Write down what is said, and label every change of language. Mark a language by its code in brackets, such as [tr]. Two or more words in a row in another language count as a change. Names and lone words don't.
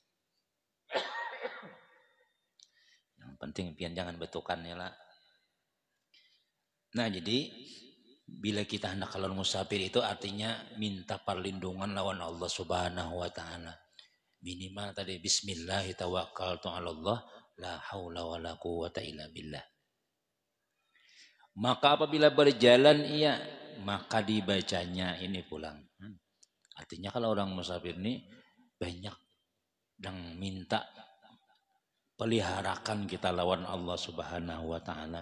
[bjn] Yang penting pian jangan betukan ya lah. Nah jadi bila kita hendak kalau musafir itu artinya minta perlindungan lawan Allah [ar] سبحانه وتعالى. [id] Minimal tadi [ar] بسم الله توكلت على الله لا حول ولا قوة إلا بالله. [bjn] Maka apabila berjalan iya maka dibacanya ini pulang. Artinya kalau orang musafir ini banyak yang minta peliharakan kita lawan Allah [ar] سبحانه وتعالى.